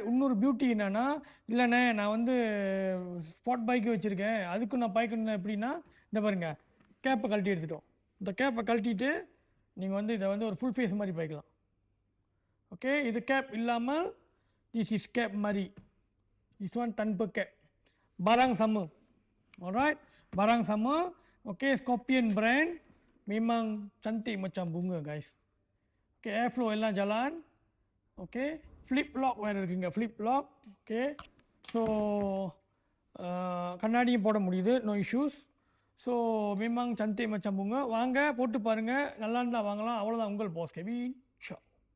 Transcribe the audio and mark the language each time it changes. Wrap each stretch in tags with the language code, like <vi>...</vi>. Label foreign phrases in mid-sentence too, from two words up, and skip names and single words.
<ta>இன்னொரு பியூட்டி என்னென்னா, இல்லைண்ணே நான் வந்து</ta> <en>sport bike</en> <ta>வச்சுருக்கேன், அதுக்கும் நான் பாய்க்கணும் எப்படின்னா, இந்த பாருங்கள், கேப்பை கழட்டி எடுத்துட்டோம். இந்த கேப்பை கழட்டிட்டு நீங்கள் வந்து இதை வந்து ஒரு</ta> <en>full face</en> <ta>மாதிரி பாய்க்கலாம். ஓகே, இது கேப் இல்லாமல்</ta> <en>this is cap</en> <ta>மாதிரி,</ta> <en>this one</en> <ms>tanpa cap. Barang sama. Alright, barang sama. Okay, Scorpion brand memang cantik macam bunga guys.</ms> <ta>Okay, airflow எல்லாம் jalan. Okay,</ta> <en>flip lock</en> <ta>வேறு இருக்குங்க,</ta> <en>flip lock.</en> <ta>Okay, so கண்ணாடியும் போட முடியுது,</ta> <en>no issues.</en> <ms>ஸோ memang cantik macam bunga.</ms> <ta>வாங்க போட்டு பாருங்கள், நல்லா இருந்தால் வாங்கலாம். அவ்வளோதான், உங்கள் பாஸ் கெவின் ஷா.</ta>